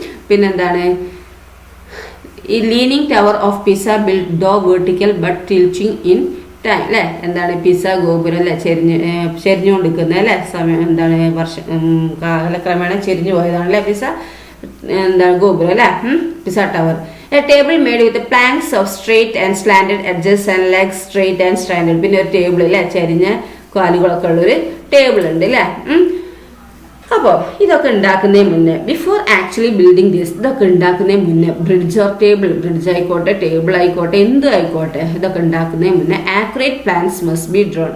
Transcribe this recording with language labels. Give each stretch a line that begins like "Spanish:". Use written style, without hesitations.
Malayalam: പിന്നെന്താണ് ഈ
English: Leaning tower of Pisa build though vertical but tilting in time അല്ലേ.
Malayalam: എന്താണ് പിസ ഗോപുരം അല്ലേ, ചെരിഞ്ഞുകൊണ്ടിരിക്കുന്നത് അല്ലേ. സമയം എന്താണ് കാലക്രമേണ ചെരിഞ്ഞു പോയതാണ് അല്ലേ പിസ എന്താണ് ഗോപുരം അല്ലേ, pizza tower.
English: A table made with planks of straight and slanted edges and legs straight and slanted.
Malayalam: പിന്നെ ഒരു ടേബിൾ അല്ലേ, ചരിഞ്ഞ കാലുകളൊക്കെ ഉള്ളൊരു ടേബിൾ ഉണ്ട് അല്ലേ. അപ്പോൾ ഇതൊക്കെ ഉണ്ടാക്കുന്നതിന് മുന്നേ,
English: before actually building this,
Malayalam: ഇതൊക്കെ ഉണ്ടാക്കുന്നതിന് മുന്നേ ബ്രിഡ്ജ് ഓർ ടേബിൾ, ബ്രിഡ്ജ് ആയിക്കോട്ടെ ടേബിൾ ആയിക്കോട്ടെ എന്തും ആയിക്കോട്ടെ, ഇതൊക്കെ ഉണ്ടാക്കുന്നതിന് മുന്നേ
English: Accurate plans must be drawn.